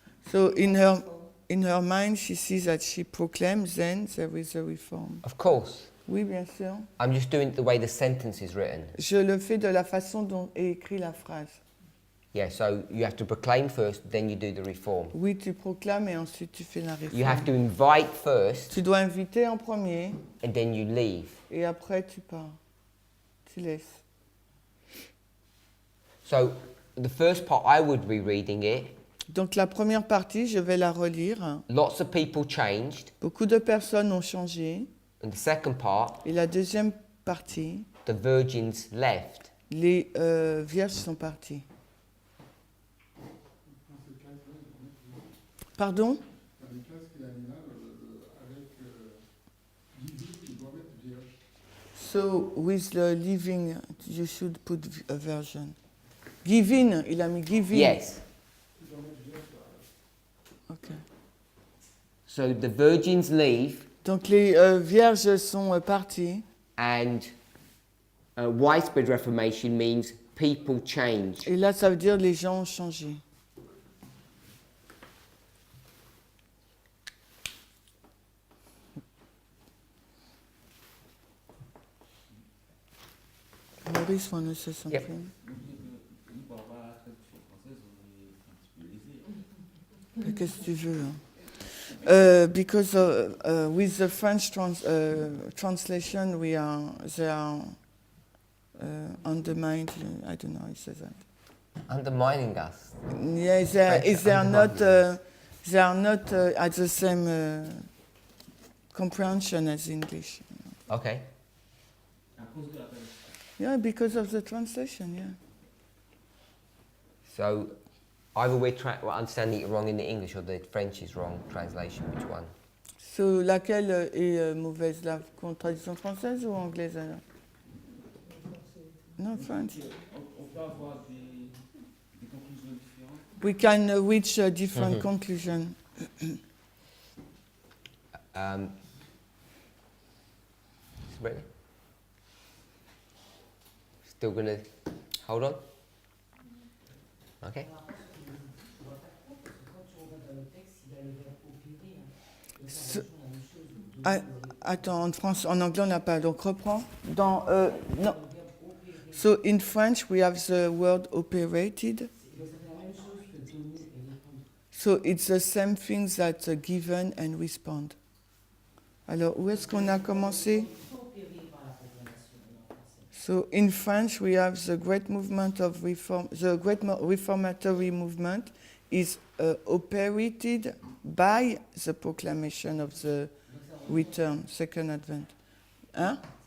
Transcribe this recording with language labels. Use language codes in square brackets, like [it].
[en] So in her mind, she sees that she proclaims, then there is a reform. Of course. [fr] Oui, bien sûr. [en] I'm just doing it the way the sentence is written. [fr] Je le fais de la façon dont est écrite la phrase. [en] Yeah, so you have to proclaim first, then you do the reform. [fr] Oui, tu proclames et ensuite tu fais la réforme. [en] You have to invite first, [fr] Tu dois inviter en premier [en] and then you leave. [fr] et après tu pars. Tu laisses. [en] So the first part, I would be reading it. [fr] Donc la première partie, je vais la relire. [en] Lots of people changed. [fr] Beaucoup de personnes ont changé. [en] And the second part, [fr] Et la deuxième partie, [en] the virgins left. [fr] les vierges sont parties. Pardon? Dans les classes qu'il a mis là, avec Guy, il doit mettre vierge. [en] So, with the living, you should put a version. [fr] Giving, il a mis giving. [en] Yes. [fr] Il doit mettre vierge. [en] Ok. So the virgins leave, [fr] Donc les vierges sont parties. [en] and widespread reformation means people change. [fr] Et là, ça veut dire les gens ont changé. [en] Maurice, want to say something? [fr] Qu'est-ce que tu veux? [en] Because with the French translation, they are undermined. I don't know how it says that. Undermining us. Yeah, they are not at the same comprehension as English. Okay. Yeah, because of the translation. Yeah. So either we're understanding it wrong in the English, or the French is wrong translation. Which one? [fr] So, laquelle est mauvaise, la traduction française ou anglaise alors? Non, French. On peut avoir des conclusions différentes. [en] We can reach a different conclusion. Ready? Still gonna hold on? Okay. [fr] So, attends, en anglais on n'a pas, donc reprends. Non. [en] So in French we have the word operated. So it's the same thing that given and respond. [fr] Alors où est-ce qu'on a commencé? [en] So in French we have the great movement of reform. The great reformatory movement is operated by the proclamation of the return, second advent. Hein?